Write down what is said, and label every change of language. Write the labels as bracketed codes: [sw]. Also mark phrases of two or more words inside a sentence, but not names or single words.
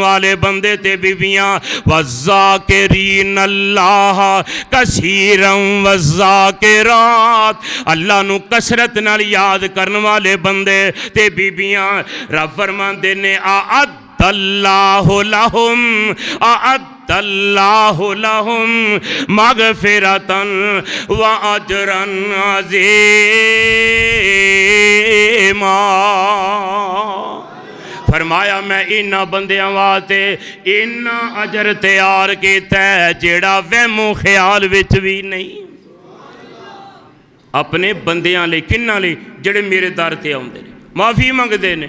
[pa] ਵਾਲੇ ਬੰਦੇ ਤੇ ਬੀਬੀਆਂ [ar] والذاكرين الله كثيرا والذاكرات [pa] ਅੱਲਾਹ ਨੂੰ ਕਸਰਤ ਨਾਲ ਯਾਦ ਕਰਨੇ ਵਾਲੇ ਬੰਦੇ ਤੇ ਬੀਬੀਆਂ ਰੱਬ ਫ਼ਰਮਾਤੇ ਨੇ [ar] أعد الله لهم مغفرة وأجرا عظيما. [pa] ਫ਼ਰਮਾਇਆ ਮੈਂ ਇਨ੍ਹਾਂ ਬੰਦਿਆਂ ਵਾਸਤੇ ਇੰਨਾ ਅਜਰ ਤਿਆਰ ਕੀਤਾ ਹੈ ਜਿਹੜਾ ਵਹਿਮੋ ਖ਼ਿਆਲ ਵਿਚ ਭੀ ਨਹੀਂ। ਅਪਣੇ ਬੰਦਿਆਂ ਲਈ ਕਿਨ੍ਹਾਂ ਲਈ ਜਿਹੜੇ ਮੇਰੇ ਦਰ ਤੇ ਆਉਂਦੇ ਨੇ ਮਾਫ਼ੀ ਮੰਗਦੇ ਨੇ।